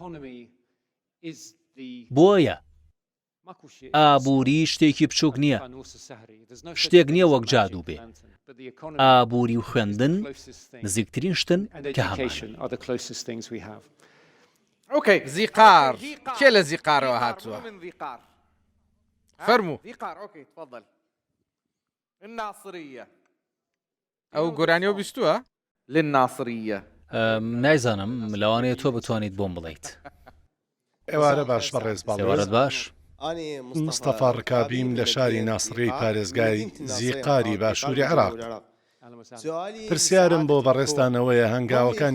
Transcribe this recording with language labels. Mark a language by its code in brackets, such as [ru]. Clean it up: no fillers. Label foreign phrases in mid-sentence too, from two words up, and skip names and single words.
[ckb] بۆیە ئابووری شتێکی بچووک نییە، شتێک نییە وەک جادوو بێ. ئابووری و خوێندن نزیکترین شتن کە هەمان. اوكي زیقار کێ لە زیقارەوە هاتووە فەرموو اوكي تفضل الناصرية ئەو گۆرانیەوە بیستووە للناصرية نایزانم لەوانەیە تۆ بتوانیت بۆم بڵیت ئێوارە باش بەڕێز ئێوارەت باش مستەفا ڕکابیم لە شاری ناسڕی پارێزگای زیقاری باشووری عێراق پرسیارم بۆ بەڕێستانەوەیە هەنگاوەکانی